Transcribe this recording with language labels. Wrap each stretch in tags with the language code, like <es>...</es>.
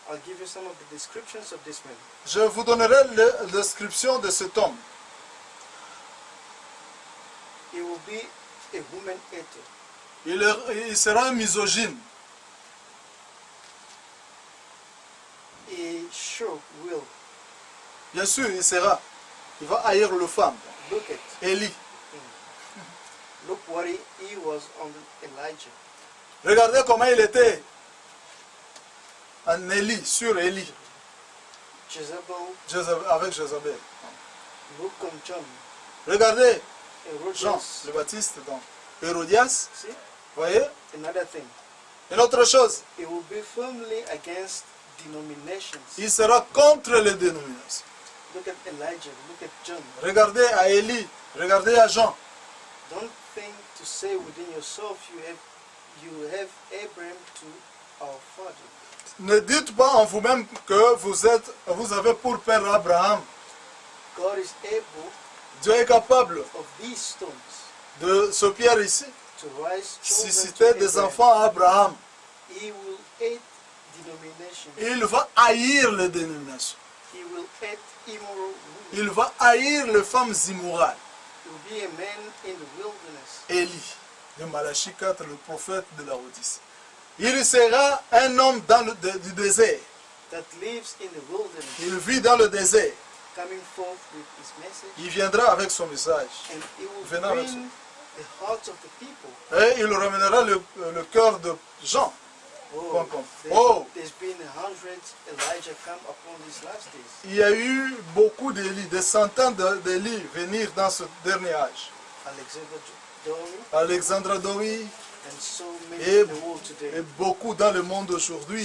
<en>I'll give you some of the descriptions of this man.</en> <fr>je vous donnerai la description de cet homme.</fr> <en>He will be a woman hater.</en> <fr>Il sera un misogyne.</fr> <en>He sure will.</en> <fr>Bien sûr, il va haïr le femme.</fr> <en>Look at,</en> <fr>Élie.</fr> <en>look what he was on Elijah.</en> <fr>Regardez comment il était en Élie, sur Élie,</fr> <en>Jezebel,</en> <fr>avec Jézabel.</fr> <en>look on John.</en> <fr>Regardez Jean</fr> <en>Herodias.</en> <fr>le Baptiste dans Hérodias.</fr> <en>See,</en> <fr>Voyez?</fr> <en>another thing.</en> <fr>Une autre chose,</fr> <en>He will be firmly against denominations.</en> <fr>il sera contre les dénominations.</fr> <en>Look at Elijah, look at John.</en> <fr>Regardez à Élie, regardez à Jean.</fr> <en>Don't think to say within yourself you have Abraham to our father.</en> <fr>Ne dites pas en vous-même que vous avez pour père Abraham.</fr> <en>God is able</en> <fr>Dieu est capable</fr> <en>of these stones</en> <fr>de ce pierre ici</fr> <en>to rise children</en> <fr>susciter</fr> <en>to</en> <fr>des</fr> <en>Abraham.</en> <fr>enfants à Abraham.</fr> <en>He will hate denominations.</en> <fr>Il va haïr les dénominations.</fr> <en>He will hate immoral women.</en> <fr>Il va haïr les femmes immorales.</fr> <en>He will be a man in the wilderness.</en> <fr>Élie, de Malachie 4, le prophète de la Odyssée. Il sera un homme du désert.</fr> <en>That lives in the wilderness,</en> <fr>Il vit dans le désert.</fr> <en>coming forth with his message,</en> <fr>Il viendra avec son message.</fr> <en>and he will</en> <fr>Venant avec</fr> <en>bring the hearts of the people.</en> <fr>Et il ramènera le cœur de Jean. Oh, Oh.</fr> <en>there's been hundreds Elijah come upon these last days.</en> <fr>Il y a eu beaucoup d'Élie, des centaines d'Élie venir dans ce dernier âge.</fr> <en>Alexander Dowie</en> <fr>Alexandre Dowie</fr> <en>and so many</en> <fr>et,</fr> <en>in the world today,</en> <fr>et beaucoup dans le monde aujourd'hui,</fr>